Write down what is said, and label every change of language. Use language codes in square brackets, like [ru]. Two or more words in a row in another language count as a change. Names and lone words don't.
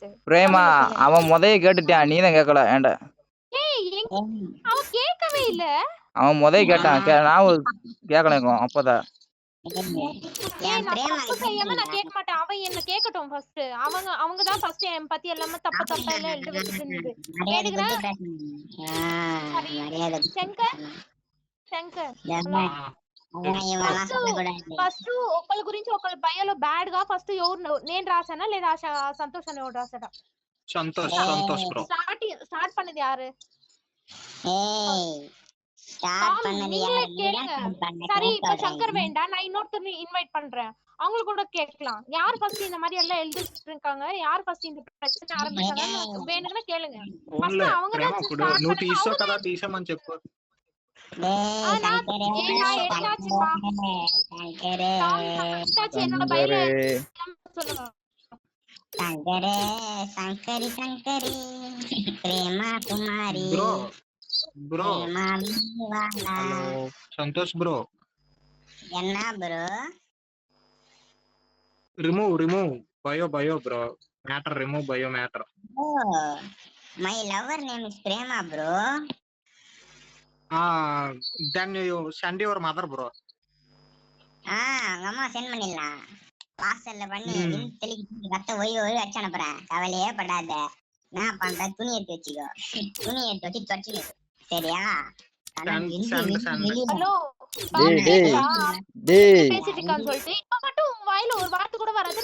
[ta] பிரேமா அவன் முதல்ல கேட்டுட்டான், நீ தான் கேட்கல. ஏன்டா ஏய் அவ கேட்கவே இல்ல. அவன் கேட்டான் நான் கேட்கலாம் அப்பதான் ஏய் நான் தப்பு செய்யாம நான் கேட்க மாட்டேன். அவன் என்ன கேட்கட்டும் ஃபர்ஸ்ட். அவங்க தான் ஃபர்ஸ்ட் என் பத்தி எல்லாமே தப்பா எல்லாம் எழுதி வச்சிட்டு இருந்தது. கேக்குறேன். [te] శంకర్ ఫస్ట్ ఒకళ్ళ గురించి ఒకళ్ళ బయోలో బ్యాడ్ గా ఫస్ట్ ఎవరు నేను రాసానా లేదా సంతోష్ అని ఎవరు రాసాడా? సంతోష్ బ్రో. [ta] స్టార్ట్ பண்ணது யாரு? சரி இப்ப சங்கர் வேண்டாம், நான் இன்னொருத்தர் இன்வைட் பண்றேன், அவங்க கூட கேட்கலாம். யார் ஃபர்ஸ்ட் இந்த மாதிரி எல்லாம் எழுதிட்டு இருக்காங்க, யார் ஃபர்ஸ்ட் இந்த பிரச்சனை ஆரம்பிச்சாங்க வேணும்னா கேளுங்க. ஃபர்ஸ்ட் அவங்க தான் [te] నువ్వు తీసో కదా తీసమని చెప్పు. [ta] என்னோட பையில சங்கரே சங்கரி சங்கரி பிரேமா குமாரி [te] బ్రో హలో సంతోష్ బ్రో. [ta] என்ன ப்ரோ? [en] Remove bio bro matter. Remove bio matter. Oh my lover name is Prema bro. then you send your mother bro. [ta] அம்மா சென்ட் பண்ணிடலாம். பார்சல்ல பண்ணி தெளிக்கு கத்த ஒய் வச்சு அனுப்புறேன். கவலையே படாத. நான் பண்ற துணி எடுத்து வச்சுக்கோ. துணி எடுத்து வச்சு தொடச்சு சரியா? ஹலோ பேசிட்டு இருக்கான்னு சொல்லிட்டு இப்ப மட்டும் உன் வாயில ஒரு வார்த்தை கூட வராது.